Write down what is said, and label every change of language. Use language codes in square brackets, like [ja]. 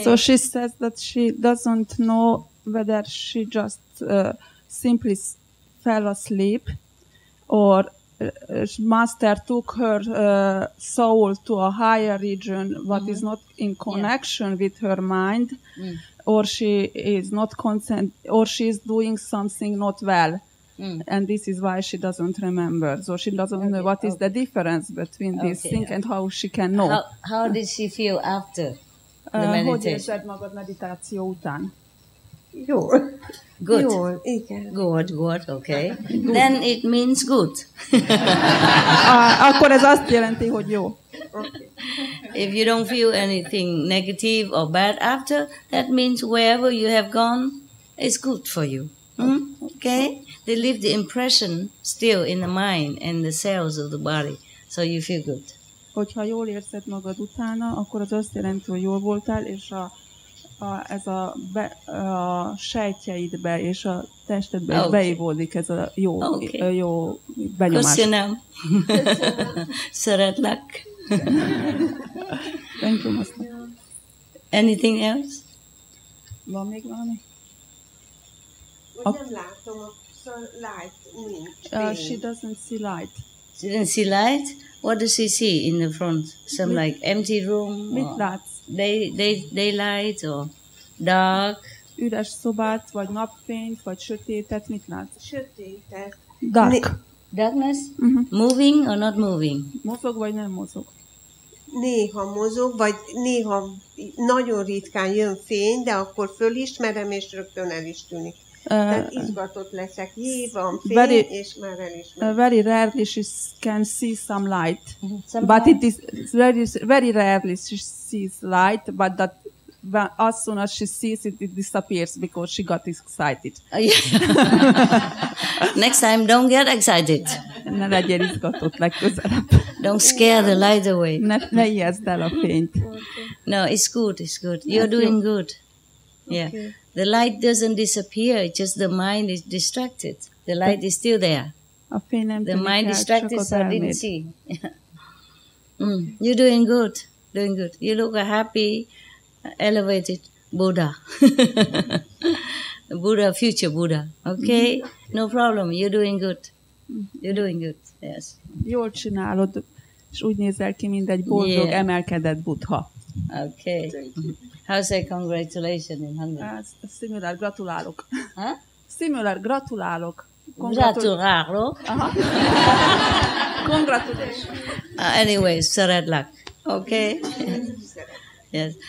[en] So she says that she doesn't know whether she just simply fell asleep or Master took her soul to a higher region, what is not in connection with her mind, or she is not or she is doing something not well, and this is why she doesn't remember. So she doesn't know what is the difference between these things and how she can know. How did she feel after the meditation? [hu] Hogy érzed magad meditáció után? Jól. [en] Good. [hu] Jól, igen. [en] Good, okay. Then it means good. [hu] Akkor ez azt jelenti, hogy jó. [en] If you don't feel anything negative or bad after, that means wherever you have gone, it's good for you. Okay? They leave the impression still in the mind and the cells of the body, so you feel good. [hu] hogyha jól érzed magad utána, akkor az azt jelenti, hogy jól voltál, és ez a sejtjeidbe és a testedbe is beívódik ez a jó benyomás. Köszönöm. Szeretlek. [en] Thank you, Master. Anything else? [hu] Van még valami? Nem látom a light, nincs. [en] She doesn't see light. She didn't see light? What does she see in the front? Some like empty room? [hu] Mit látsz? [en] Daylight or dark? [hu] Üres szobát, vagy napfényt, vagy sötétet, mit látsz? Sötétet. [en] Dark. Darkness? Moving or not moving? [hu] Mozog, vagy nem mozog? Néha mozog, vagy néha nagyon ritkán jön fény, de akkor fölismerem, és rögtön el is tűnik. Tehát izgatott leszek. Van fény, és már elismerem. [en] Very rarely she can see some light. But it is very rarely she sees light, but as soon as she sees it, it disappears because she got excited. Next time, don't get excited. [hu] Ne legyél izgatott legközelebb. [en] Don't scare the light away. [hu] Ne ijeszd el a fényt. [en] No, it's good, it's good. You're doing good. Yeah. The light doesn't disappear, just the mind is distracted. The light is still there. [hu] A fény nem [en] the mind distracted, so I didn't see. You're doing good, doing good. You look a happy, elevated Buddha. Buddha, future Buddha. Okay? No problem. You're doing good. You're doing good. Yes. [hu] Jól csinálod, és úgy nézel ki, mint egy boldog, emelkedett Buddha. [en] Okay. How say congratulations in Hungary? Similar, gratulálok. Huh? Similar, gratulálok. [hu] Gratulálok. [en] Congratulations. Anyway, Saradlak. Okay? Yes.